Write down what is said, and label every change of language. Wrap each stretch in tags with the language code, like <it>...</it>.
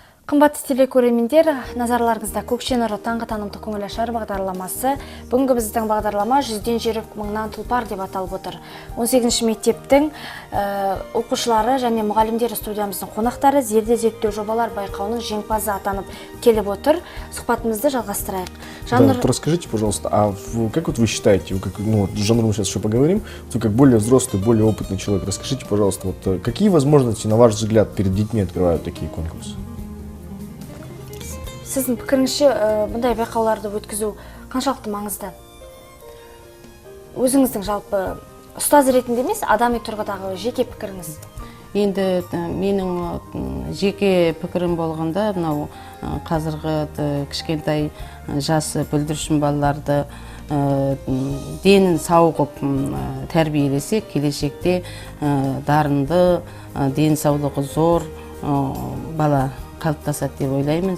<kk>Қымбатты телекөрермендер, назарларыңызда Көкше нұры таңғы танымдық көңіл ашар бағдарламасы. Бүгінгі біздің бағдарлама 100-ден жүйрік мыңнан тұлпар деп аталып отыр. 18-ші мектептің оқушылары және мұғалімдері студиямыздың қонақтары зерде зерттеу жобалар байқауының жеңімпазы атанып келіп отыр. Сұхбатымызды жалғастырайық.</kk> <ru>Да, вот расскажите, пожалуйста, как вот вы считаете, жанр мы сейчас еще поговорим, вы как более взрослый, более опытный человек, расскажите, пожалуйста, вот какие возможности, на ваш взгляд, перед детьми открывают такие конкурсы?</ru> <kk>Сіздің пікіріңізше бұндай байқауларды өткізу қаншалықты маңызды? Өзіңіздің жалпы ұстаз ретінде емес, адами тұрғыдағы жеке пікіріңіз? Енді менің жеке пікірім болғанда, мынау қазіргі кішкентай жасы бүлдіршін балаларды денін сау қылып тәрбиелесек, келешекте дарынды, денсаулығы зор бала қалыптасады деп ойлаймын.</kk>